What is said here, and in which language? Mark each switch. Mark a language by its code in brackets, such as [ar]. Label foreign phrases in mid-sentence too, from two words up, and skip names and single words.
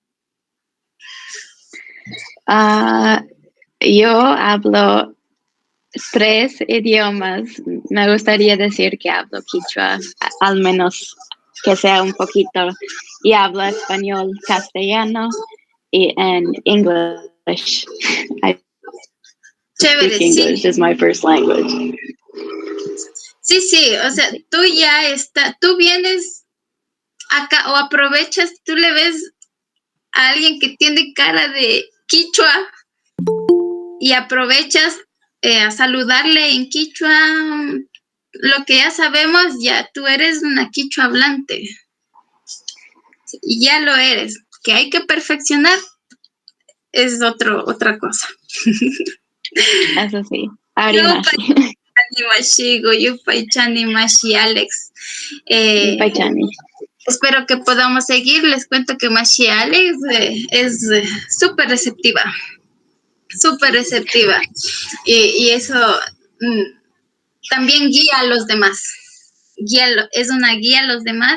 [es] Yo hablo 3 idiomas. Me gustaría decir que hablo quichua, al menos que sea un poquito. Y hablo español, castellano y en English. [en] I [es] Chévere, [en] speak English [es] sí. [en] is my first language. [es] Sí, o sea, tú vienes acá o aprovechas, tú le ves a alguien que tiene cara de quichua y aprovechas a saludarle en quichua. Lo que ya sabemos, ya tú eres una quichua hablante y ya lo eres. Que hay que perfeccionar es otra cosa. Eso sí. [qu] Arimashi. Yupay Mashi, Alex. Paichani. [es] Espero que podamos seguir. Les cuento que Mashi Alex es súper receptiva. Súper receptiva. Y eso también guía a los demás. Es una guía a los demás.